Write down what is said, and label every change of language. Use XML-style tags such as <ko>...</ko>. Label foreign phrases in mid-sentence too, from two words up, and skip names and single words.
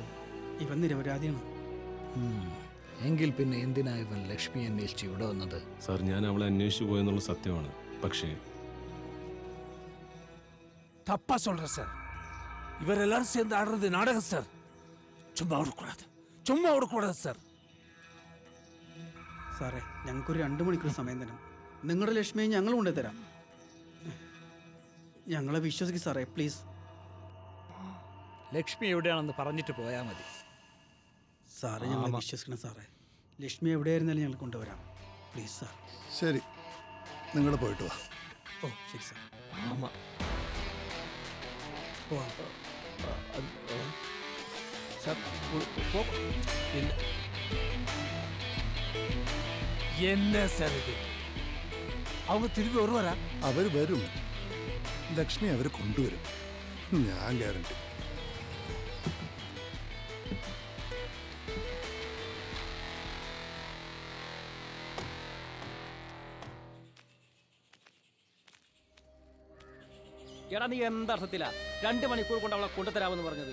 <ml>ഇവൻ നിരപരാധിയാണ്. എങ്കിൽ പിന്നെ എന്തിനാ ഇവൻ ലക്ഷ്മി അന്വേഷിച്ച് ഇവിടെ വന്നത്? സാർ, ഞാൻ അവളെ അന്വേഷിച്ചു പോയെന്നുള്ള സത്യമാണ്. പക്ഷേ</ml> <ta>தப்பா சொல்ற சார். இவர் எல்லாரும் சேர்ந்து ஆடுறது நாடகம் சார். சும்மா விடக்கூடாது சார்.</ta> <ml>സാറേ, ഞങ്ങൾക്കൊരു 2 മണിക്കൂർ സമയം തരാം. നിങ്ങളുടെ ലക്ഷ്മിയെ ഞങ്ങൾ കൊണ്ടുതരാം. ഞങ്ങളെ വിശ്വസിക്കും സാറേ, പ്ലീസ്. ലക്ഷ്മി എവിടെയാണെന്ന് പറഞ്ഞിട്ട് പോയാൽ മതി. സാറേ, ഞങ്ങളെ വിശ്വസിക്കണം സാറേ. ലക്ഷ്മി എവിടെയായിരുന്നാലും ഞങ്ങൾ കൊണ്ടുവരാം. പ്ലീസ് സാർ. ശരി, നിങ്ങൾ പോയിട്ട് വാ. ഓ ശരി സാർ. ആമാ. പോവാം.</ml> <ta>சார் என்ன சார் இது? அவங்க திரும்பி வருவாரா?</ta> <ml>അവർ വരും. ലക്ഷ്മി അവർ കൊണ്ടുവരും, ഞാൻ ഗ്യാരണ്ടി. എടാ നീ എന്തർത്ഥത്തിലാ 2 മണിക്കൂർ കൊണ്ട് അവളെ കൊണ്ടുതരാമെന്ന് പറഞ്ഞത്?</ml>